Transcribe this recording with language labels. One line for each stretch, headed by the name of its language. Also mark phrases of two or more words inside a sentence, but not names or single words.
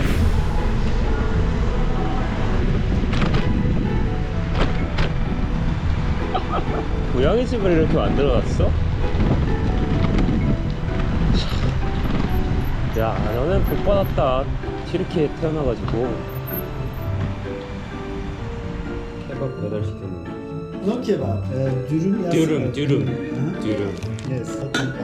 Korean: 고양이 집을 이렇게 만들어놨어? 야, 너는 복 받았다. 튀르키에 태어나가지고 케밥 배달시켰는데.
English: No kebab,
Turkish: dürüm yazıyor. Dürüm, dürüm, Aha. dürüm. Yes, otanka.